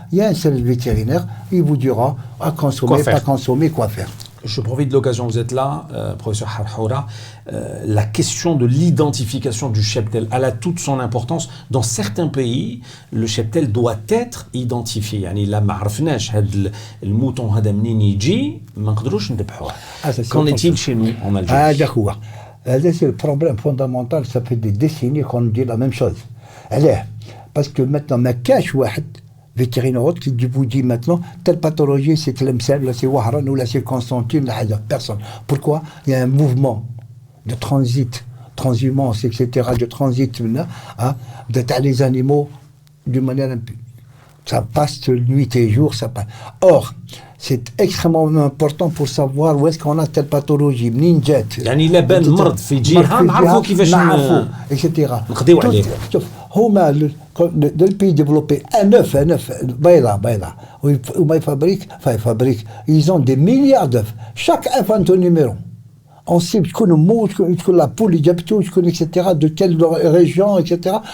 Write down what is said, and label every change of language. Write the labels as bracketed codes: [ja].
[fr] Il y a un service vétérinaire, il vous dira à consommer, pas consommer, quoi faire. Je profite de l'occasion, vous êtes là, professeur Harhoura. La question de l'identification du cheptel, elle a toute son importance. Dans certains pays, le cheptel doit être identifié. [ar] يعني لا ما عرفناش هذا الموطون هذا منين يجي ما نقدروش نذبحوه. [fr] Qu'en est-il chez nous en Algérie? C'est le problème fondamental, ça fait des décennies qu'on dit la même chose. Parce que maintenant, [ar] ما كاش واحد [fr] vétérinaire qui vous dit maintenant, telle pathologie, c'est Tlemcen, là c'est Wahran, ou là c'est Constantine, là, personne. Pourquoi? Il y a un mouvement de transhumance, etc., de transit, les animaux d'une manière impune. Ça passe nuit et jour, ça passe. Or, c'est extrêmement important pour savoir où est-ce qu'on a telle pathologie. Ninjet. [ar] يعني إلا بان مرض في جهة نعرفوا كيفاش نعرفوا [fr] etc. [ar] نقضيو عليه. شوف هما [fr] dans le pays développé un œuf [ar] بيضة وما يفبريك [fr] ils ont des milliards d'œufs. Chaque œuf a un numéro. On sait que la poule, etc., de quelle région, etc.